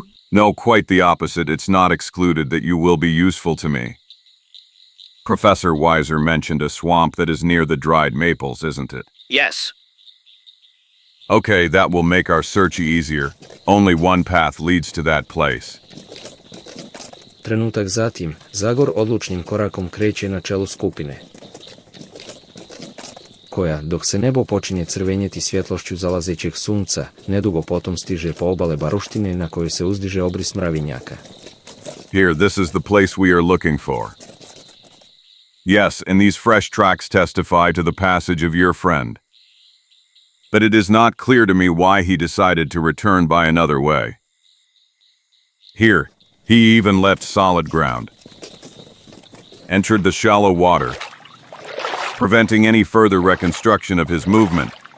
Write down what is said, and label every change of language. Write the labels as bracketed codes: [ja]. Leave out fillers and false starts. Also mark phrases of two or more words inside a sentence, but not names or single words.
[en] No, quite the opposite. It's not excluded that you will be useful to me. Professor Weiser mentioned a swamp that is near the dried maples, isn't it? Yes. Okay, that will make our search easier. Only one path leads to that place. [hr] Trenutak zatim, Zagor odlučnim korakom kreće na čelu skupine, koja, dok se nebo počinje crvenjeti svjetlošću zalazećeg sunca, nedugo potom stiže po obale baruštine na kojoj se uzdiže obris mravinjaka. [en] Here, this is the place we are looking for. Yes, and these fresh tracks testify to the passage of your friend. But it is not clear to me why he decided to return by another way. Here, he even left solid ground, entered the shallow water, preventing any further reconstruction of his movement.